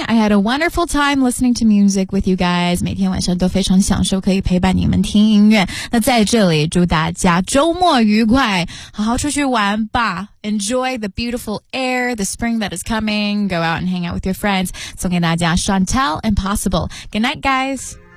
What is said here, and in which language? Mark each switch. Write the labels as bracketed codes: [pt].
[en] I had a wonderful time listening to music with you guys. [zh] 每天晚上都非常享受可以陪伴你们听音乐。那在这里祝大家周末愉快，好好出去玩吧。 [en] Enjoy the beautiful air, the spring that is coming. Go out and hang out with your friends. [zh] 送给大家 [en] Chantal Impossible. Good night, guys.